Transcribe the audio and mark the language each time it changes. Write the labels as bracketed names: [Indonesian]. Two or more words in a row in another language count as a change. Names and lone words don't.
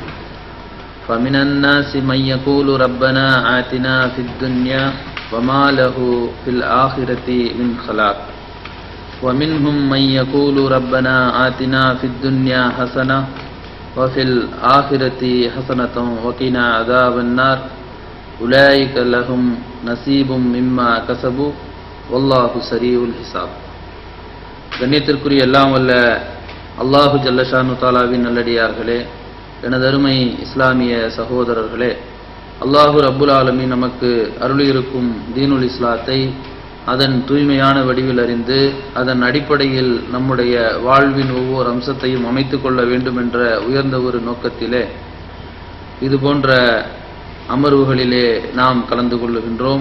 [Arabic] فمن الناس من يقول ربنا آتنا في الدنيا وما له في الآخرة من خلاق ومنهم من يقول ربنا آتنا في الدنيا حسنة وفي الآخرة حسنة وقنا عذاب النار أولئك لهم نصيب مما كسبوا والله سريع الحساب. [Tamil] கண்ணியத்திற்குரிய எல்லாம் வல்ல [Arabic] الله جل شأنه تعالى [Tamil] நல்லடியார்களே, எனது அருமை இஸ்லாமிய சகோதரர்களே, [Arabic] الله رب العالمين [Tamil] நமக்கு அருளியிருக்கும் [Arabic] دين الإسلام [Tamil] அதன் தூய்மையான வடிவில் அறிந்து அதன் அடிப்படையில் நம்முடைய வாழ்வின் ஒவ்வொரு அம்சத்தையும் அமைத்துக் கொள்ள வேண்டும் என்ற உயர்ந்த ஒரு நோக்கத்திலே இது போன்ற அமர்வுகளிலே நாம் கலந்து கொள்ளுகின்றோம்.